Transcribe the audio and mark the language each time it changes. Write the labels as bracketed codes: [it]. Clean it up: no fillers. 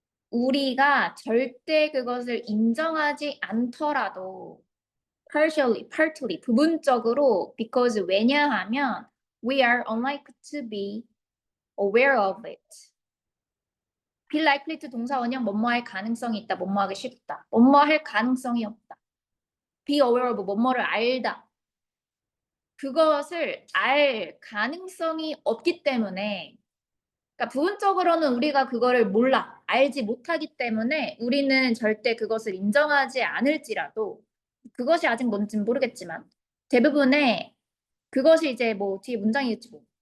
[ko] 우리가 절대 그것을 인정하지 않더라도 [en] partly, [ko] 부분적으로 [en] because [ko] 왜냐하면 [en] we are unlikely to be aware of it. [ko] be likely to 동사 원형 뭐뭐할 가능성이 있다, 뭐뭐하기 쉽다. 뭐뭐할 가능성이 없다. be aware of 뭐뭐를 알다. 그것을 알 가능성이 없기 때문에 그러니까 부분적으로는 우리가 그거를 몰라, 알지 못하기 때문에 우리는 절대 그것을 인정하지 않을지라도 그것이 아직 뭔지는 모르겠지만 대부분의 그것이 이제 뭐 뒤에 문장이겠지 뭐.